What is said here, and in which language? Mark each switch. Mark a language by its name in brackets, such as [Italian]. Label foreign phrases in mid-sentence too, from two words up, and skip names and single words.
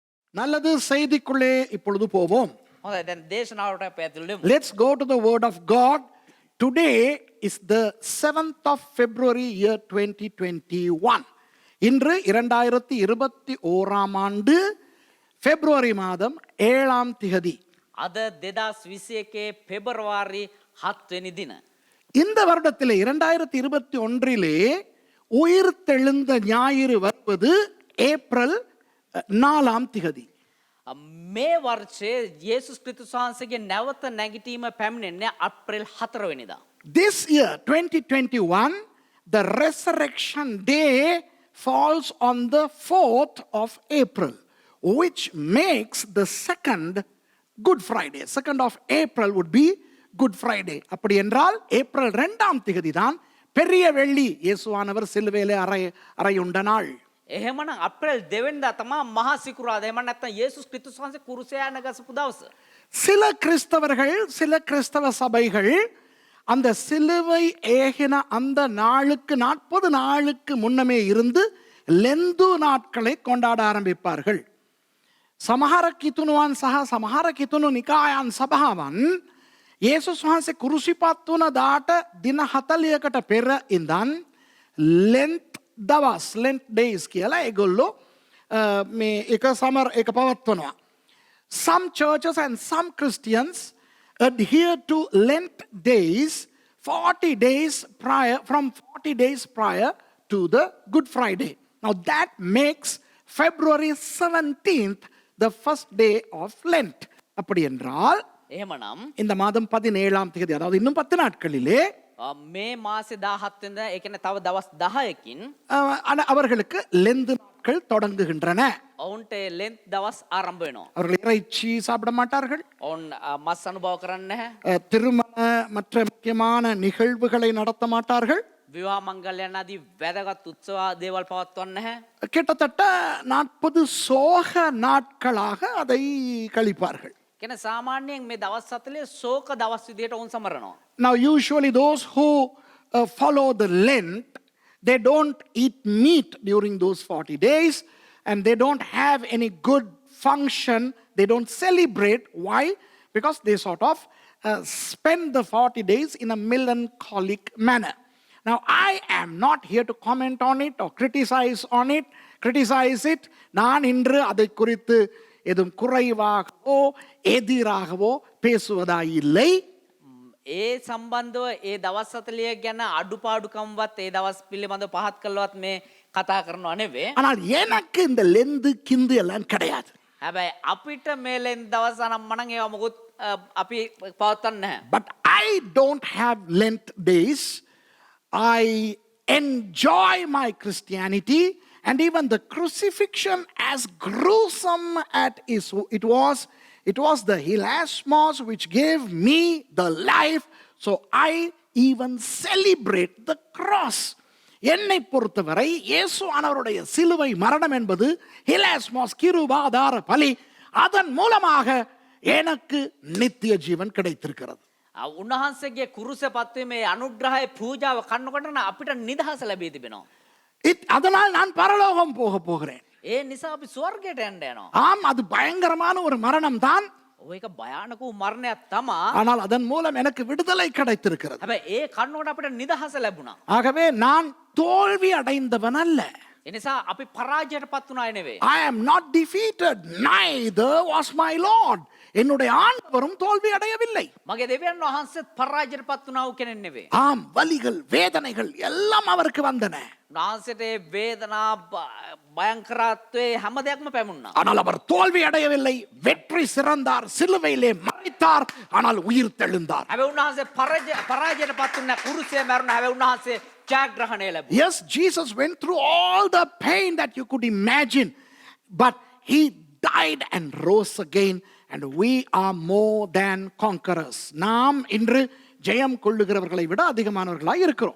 [Tamil] நல்லது, செய்திக்குள்ளே இப்பொழுது போவோம். [Sinhala] හොඳයි දැන් දේශනාවට අපි ඇතුළු වෙමු. [English] Let's go to the word of God. Today is the 7th of February year 2021. [Tamil] இன்று 2021ஆம் ஆண்டு பிப்ரவரி மாதம் 7ஆம் திகதி. [Sinhala] අද 2021 පෙබරවාරි 7 වෙනි දින. [Tamil] இந்த வருடத்திலே 2021லே உயிர் தெழுந்த ஞாயிறு வருவது ஏப்ரல் 4ஆம் திகதி. [Sinhala] මේ වර්ෂයේ යේසුස් ක්‍රිස්තුස් වහන්සේගේ නැවත නැගිටීම පැමිණෙන්නේ අප්‍රේල් 4 වෙනිදා. [English] This year 2021, the resurrection day falls on the 4th of April, which makes the second Good Friday. 2nd of April would be Good Friday. [Tamil] அப்படி என்றால் ஏப்ரல் 2ஆம் திகதி தான் பெரிய வெள்ளி, இயேசுவானவர் சிலுவையிலே அறையுண்ட நாள். [Sinhala] එහෙමනම් අප්‍රේල් 2 වෙනිදා තමයි මහා සිකුරාදා. එහෙම නැත්නම් යේසුස් ක්‍රිස්තුස් වහන්සේ කුරුසයා නැගසපු දවස. [Tamil] சில கிறிஸ்தவர்கள், சில கிறிஸ்தவ சபைகள் அந்த சிலுவை ஏகின அந்த நாளுக்கு 40 நாளுக்கு முன்னமே இருந்து லெந்து நாட்களை கொண்டாட ஆரம்பிப்பார்கள். [Sinhala] සමහර කිතුණුවන් සහ සමහර කිතුණු නිකායන් සභාවන් යේසුස් වහන්සේ කුරුසිපත් වුණ දාට දින 40කට පෙර ඉඳන් ලෙන්ත් දවස්, [English] Lent days [Sinhala] කියලා ඒගොල්ලෝ මේ එක පවත්වනවා. [English] Some churches and some Christians adhere to Lent days 40 days prior, from 40 days prior to the Good Friday. Now that makes February 17th the first day of Lent. [Tamil] அப்படி என்றால் [Sinhala] එහෙමනම් [Tamil] இந்த மாதம் 17ஆம் தேதி, அதாவது இன்னும் 10 நாட்களிலே [Sinhala] මේ මාසේ 17 වෙනිදා ඒ කියන්නේ තව දවස් 10කින් [Tamil] அவர்களுக்கு லெந்து நாட்கள் தொடங்குகின்றன. [Sinhala] ඔවුන්ට ලෙන්ත් දවස් ආරම්භ වෙනවා. [Tamil] அவர்கள் இறைச்சி சாப்பிட மாட்டார்கள். [Sinhala] ඔවුන් මස් අනුභව කරන්නේ නැහැ. [Tamil] திருமண மற்ற முக்கியமான நிகழ்வுகளை நடத்த மாட்டார்கள். [Sinhala] විවාහ මංගල්‍යයන් ආදී වැදගත් උත්සව දේවල් පවත්වන්නේ නැහැ. [Tamil] கிட்டத்தட்ட 40 சோக நாட்களாக அதை கழிப்பார்கள். [Sinhala] කියන සාමාන්‍යයෙන් මේ දවස් 40 ශෝක දවස් විදියට ඔවුන් සමරනවා. [English] Now usually those who follow the Lent, they don't eat meat during those 40 days and they don't have any good function, they don't celebrate. Why? Because they sort of spend the 40 days in a melancholic manner. Now I am not here to comment on it or criticize it. [Tamil] நான் இன்று அதை குறித்து எதுவும் குறைவாகவோ எதிராகவோ பேசுவதாயில்லை. [Sinhala] ඒ සම්බන්ධව ඒ දවස් 40 ගැන අඩුපාඩුකම්වත් ඒ දවස් පිළිබඳව පහත් කළවත් මේ කතා කරනවා නෙවෙයි. [Tamil] ஆனால் எனக்கு இந்த லெந்து கிந்து எல்லாம் கிடையாது. [Sinhala] හැබැයි අපිට මේ ලෙන් දවස් අනම්මනම් ඒවා මොකුත් අපි පවත්වන්නේ නැහැ. [English] But I don't have Lent days. I enjoy my Christianity, and even the crucifixion, as gruesome as it was the hilasmos which gave me the life, so I even celebrate the cross. [Tamil] என்னை பொறுத்தவரை இயேசுவானவருடைய சிலுவை மரணம் என்பது ஹிலாஸ்மோஸ், கிருபாதார பலி. அதன் மூலமாக எனக்கு நித்திய ஜீவன் கிடைத்திருக்கிறது. [Sinhala] උන්වහන්සේගේ කුරුස පත්වීමේ අනුග්‍රහය පූජාව කන්නකොට අපිට නිදහස ලැබී තිබෙනවා. [Tamil] அதனால் நான் பரலோகம் போகிறேன். [Sinhala] ඒ නිසා අපි ස්වර්ගයට යන්න යනවා. [Tamil] ஆம், அது பயங்கரமான ஒரு மரணம் தான். [Sinhala] ඒක භයානක වූ මරණයක් තමා. [Tamil] ஆனால் அதன் மூலம் எனக்கு விடுதலை கிடைத்திருக்கிறது. [Sinhala] හැබැයි ඒ කන්නකොට අපිට නිදහස ලැබුණා. [Tamil] ஆகவே நான் தோல்வி அடைந்தவன் அல்ல. [Sinhala] එනිසා අපි පරාජයට පත් වුණා නෙවෙයි. [English] I am not defeated, neither was my Lord. [Tamil] என்னுடைய ஆண்டவரும் தோல்வி அடையவில்லை. [Sinhala] මගේ දෙවියන් වහන්සේත් පරාජයට පත් වුණා වූ කෙනෙක් නෙවෙයි. [Tamil] ஆம், வலிகள் வேதனைகள் எல்லாம் அவருக்கு வந்தன. [Sinhala] උන්වහන්සේට වේදනා භයංකරත්වයේ හැම දෙයක්ම පැමුණා. [Tamil] ஆனால் அவர் தோல்வி அடையவில்லை. வெற்றி சிறந்தார், சிலுவையிலே மரித்தார், ஆனால் உயிர் தெழுந்தார். [Sinhala] හැබැයි උන්වහන්සේ පරාජයට පත් වුණා, කුරුසයේ මැරුණා. හැබැයි උන්වහන්සේ ජයග්‍රහණය ලැබුවා. [English] Yes, Jesus went through all the pain that you could imagine, but he died and rose again, and we are more than conquerors. [Tamil] நாம் இன்று ஜெயம் கொள்ளுகிறவர்களை விட அதிகமானவர்களாய் இருக்கிறோம்.